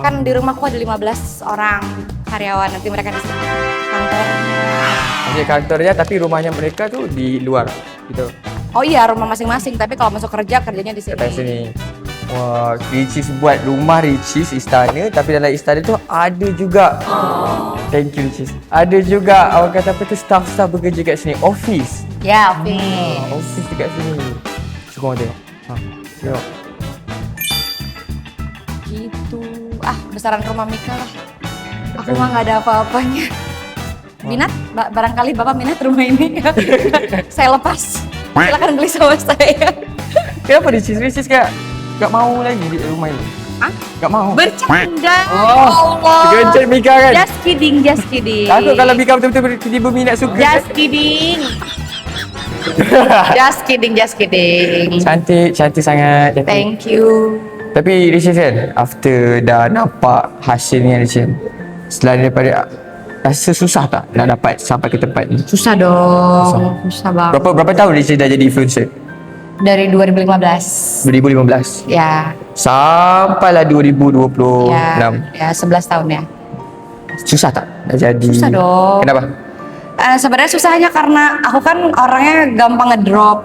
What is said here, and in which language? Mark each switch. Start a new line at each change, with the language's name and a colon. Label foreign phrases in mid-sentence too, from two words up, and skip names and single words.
Indonesian: Kan di rumahku ada 15 orang karyawan, nanti mereka di sini kantornya. Maksudnya kantornya tapi rumahnya mereka tu di luar gitu. Oh iya, rumah masing-masing, tapi kalau masuk kerjanya di sini.
Malay: Kat sini. Wah, Ricis buat rumah Ricis istana, tapi dalam istana tu ada juga
English: Thank you,
Malay: Ricis. Ada juga orang kata apa tu staff-staff bekerja kat sini. Office. Ya, Office. Office dekat sini. Cuba tengok. Tengok.
Indonesian: Gitu. Besaran rumah Mika lah. Aku mah nggak ada apa-apanya. Minat? Barangkali Bapak minat rumah ini. Saya lepas. Silakan beli sama saya. Kenapa Ricis gak mau lagi di rumah ini? Hah? Gak mau? Bercanda. Oh, Allah. Gencet Mika kan?
English: Just kidding.
Malay: Takut kalau Mika betul-betul tiba berminat suka.
English: Just kidding. Just kidding.
Malay: Cantik sangat. Cantik.
English: Thank you.
Malay: Tapi Ricis kan, after dah nampak hasilnya Ricis, selain daripada rasa susah tak nak dapat sampai ke tempat ni?
Indonesian: Susah dong. Susah banget.
Malay: Berapa tahun Ricis dah jadi influencer?
Indonesian: Dari 2015. 2015. Ya.
Malay: Sampailah 2026. Ya 11 tahun ya. Susah tak nak jadi?
Indonesian: Susah dong.
Malay: Kenapa?
Indonesian: Sebenarnya susahnya karena aku kan orangnya gampang ngedrop.